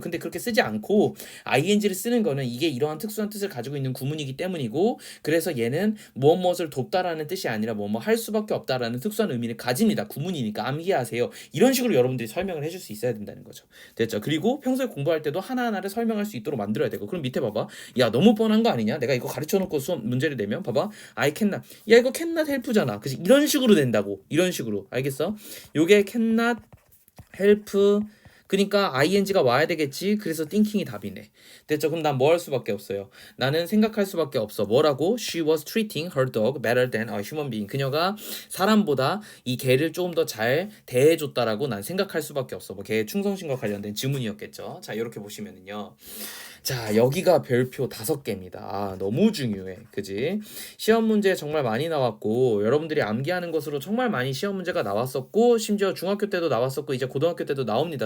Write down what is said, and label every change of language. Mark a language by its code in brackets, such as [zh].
[ko] 근데 그렇게 쓰지 않고 ing를 쓰는 거는 이게 이러한 특수한 뜻을 가지고 있는 구문이기 때문이고, 그래서 얘는 무엇을 돕다라는 뜻이 아니라 뭐뭐 할 수밖에 없다라는 특수한 의미를 가집니다. 구문이니까 암기하세요. 이런 식으로 여러분들이 설명을 해줄 수 있어야 된다는 거죠. 됐죠? 그리고 평소에 공부할 때도 하나하나를 설명할 수 있도록 만들어야 되고. 그럼 밑에 봐봐. 야, 너무 뻔한 거 아니냐? 내가 이거 가르쳐 놓고 수업 문제를 내면 봐봐. [en] I cannot. [ko] 야, 이거 [en] cannot help [ko] 잖아. 그치? 이런 식으로 된다고. 이런 식으로. 알겠어? 요게 [en] cannot help. [ko] 그러니까 ing가 와야 되겠지. 그래서 thinking이 답이네. 됐죠? 그럼 난 뭐 할 수밖에 없어요. 나는 생각할 수밖에 없어. 뭐라고? [en] She was treating her dog better than a human being. [ko] 그녀가 사람보다 이 개를 조금 더 잘 대해줬다라고 난 생각할 수밖에 없어. 뭐 개의 충성심과 관련된 지문이었겠죠. 자, 이렇게 보시면은요. 자, 여기가 별표 5개입니다. 아, 너무 중요해. 그지? 시험 문제 정말 많이 나왔고, 여러분들이 암기하는 것으로 정말 많이 시험 문제가 나왔었고, 심지어 중학교 때도 나왔었고, 이제 고등학교 때도 나옵니다.